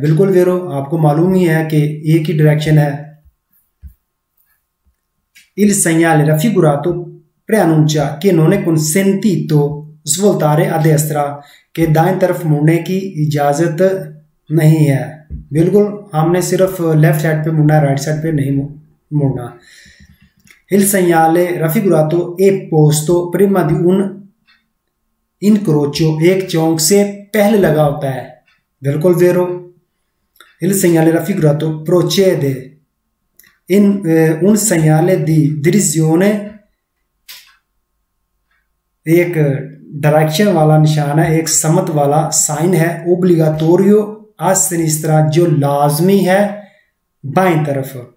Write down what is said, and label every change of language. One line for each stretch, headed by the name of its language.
Hindi: बिल्कुल वेरो, आपको मालूम ही है कि एक ही डायरेक्शन है।
Italian: Il segnale raffigurato preannuncia che non è consentito svoltare a destra,
Hindi: के दाएं तरफ मुड़ने की इजाजत नहीं है। बिल्कुल, हमने सिर्फ लेफ्ट साइड पे मुड़ना है, राइट साइड पे नहीं मुड़ना।
Italian: Il segnale raffigurato è posto prima di un incrocio,
Hindi: एक चौक से पहले लगा होता है। बिल्कुल वेरो।
Italian: Il segnale raffigurato procede
Hindi: उन
Italian: segnale di direzione,
Hindi: एक डायरेक्शन वाला निशान है, एक समत वाला साइन है,
Italian: ओब्लिगाटोरियो आ सिनिस्त्रा
Hindi: जो लाजमी है बाईं तरफ।